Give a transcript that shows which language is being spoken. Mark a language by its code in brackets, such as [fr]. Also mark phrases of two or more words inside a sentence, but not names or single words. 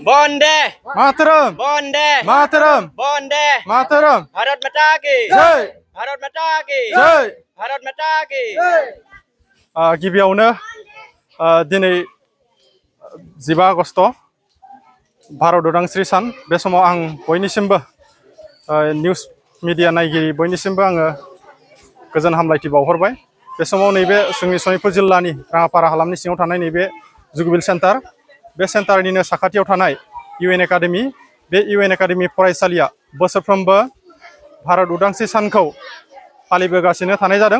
[hi] वंदे मातरम वंदे मातरम वंदे मातरम भारत माता की जय भारत माता की जय भारत माता की [brx] गिबियावनो दिनै 15 आगस्ट भारत उदांस्रि सान बे समाव आं बयनिसिमबो [en] news media [brx] नायगिरि बयनिसिमबो आङो गोजोन हामलायथि बावहरबाय। बे समाव नैबे जोंनि सनितपुर जिल्लानि राङापारा हालामनि सिङाव थानाय नैबे जुगबिल सेन्टार बे सेन्टारनिनो साखाथियाव थानाय इउएन एकाडेमि बे इउएन एकाडेमि फरायसालिया बोसोरफ्रोमबो भारत उदांस्रि सानखौ फालिबोगासिनो थानाय जादों।